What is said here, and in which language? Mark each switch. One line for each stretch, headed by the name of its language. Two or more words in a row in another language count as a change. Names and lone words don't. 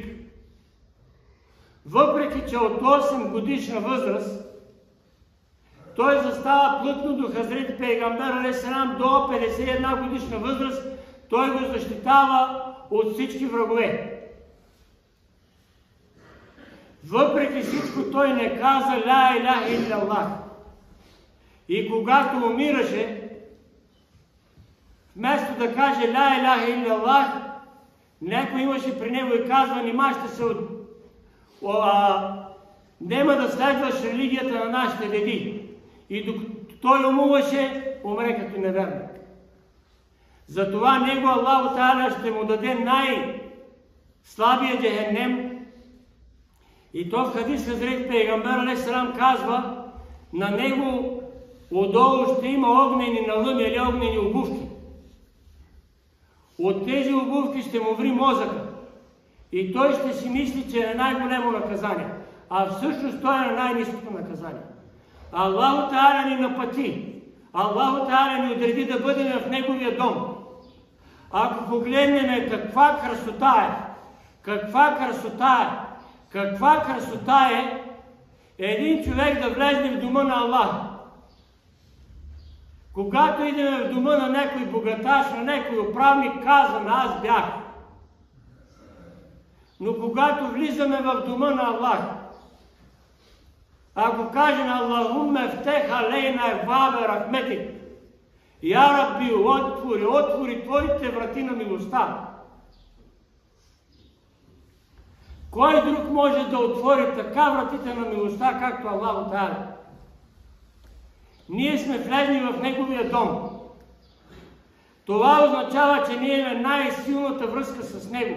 Bulgarian: Въпреки че от 8 годишна възраст, той застава плътно до Хазрети Пейгамбер алейхиссалам до 51 годишна възраст, той го защитава от всички врагове. Въпреки всичко той не каза
Arabic: لا إله إلا الله.
Bulgarian: И когато умираше, вместо да каже
Arabic: لا إله إلا الله,
Bulgarian: някой имаше при него и казва, нима ще се нема да следваш религията на нашите деди. И докато той умуваше, умре като неверник. Затова него Аллаху Та'аля ще му даде най-слабия джехеннем. И то в хадис Хазрет Пейгамбер алейхиссалам казва, на него отдолу ще има огнени налъми или огнени обувки. От тези обувки ще му ври мозъка. И той ще си мисли, че е най-големо наказание. А всъщност той е на най-ниското наказание. Аллаху Та'аля ни напъти. Аллаху Та'аля ни отреди да бъдем в Неговия дом. Ако погледнем каква красота е, каква красота е един човек да влезне в дома на Аллах. Когато идем в дома на някой богаташ, на някой управник, казваме, аз бях. Но когато влизаме в дома на Аллах, ако кажем
Arabic: اللهم افتح علينا أبواب رحمتك يا رب,
Bulgarian: отвори Твоите врати на милостта. Кой друг може да отвори така вратите на милостта, както Аллаху Та'аля? Ние сме влезли в Неговия дом. Това означава, че ние имаме най-силната връзка с Него.